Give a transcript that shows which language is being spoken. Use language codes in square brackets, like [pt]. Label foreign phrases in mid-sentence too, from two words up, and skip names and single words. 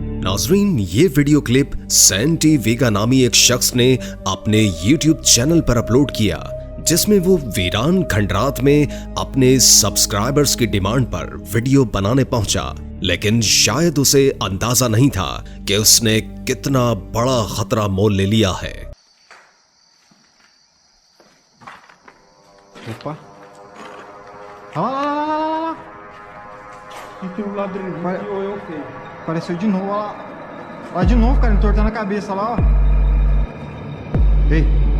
[hi] नाजरीन, ये वीडियो क्लिप सैंटी वेगा नामी एक शख्स ने अपने YouTube चैनल पर अपलोड किया, जिसमें वो वीरान खंडरात में अपने सब्सक्राइबर्स की डिमांड पर वीडियो बनाने पहुंचा, लेकिन शायद उसे अंदाजा नहीं था कि उसने कितना बड़ा खतरा मोल ले लिया है। [pt] Opa. Olha lá. E tem um ladrilho Vai. que eu sei. Apareceu de novo, olha lá. Olha de novo, cara, entortando a cabeça lá, ó. Ei.